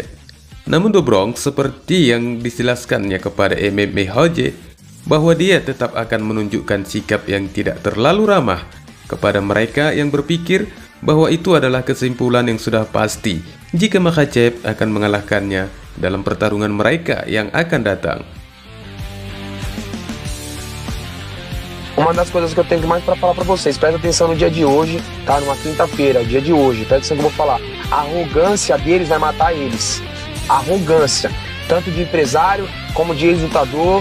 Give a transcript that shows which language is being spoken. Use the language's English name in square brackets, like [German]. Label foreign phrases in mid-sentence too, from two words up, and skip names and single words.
[Indonesian] Namun Do Bronx seperti yang dijelaskannya kepada MMA Hoje, bahwa dia tetap akan menunjukkan sikap yang tidak terlalu ramah kepada mereka yang berpikir bahwa itu adalah kesimpulan yang sudah pasti jika Makhachev akan mengalahkannya dalam pertarungan mereka yang akan datang. [Portuguese] Uma das coisas que eu tenho mais para falar para vocês, presta atenção no dia de hoje, tá? Numa quinta-feira, dia de hoje, presta atenção que eu vou falar. A arrogância deles vai matar eles. Arrogância, tanto de empresário como de ex-lutador.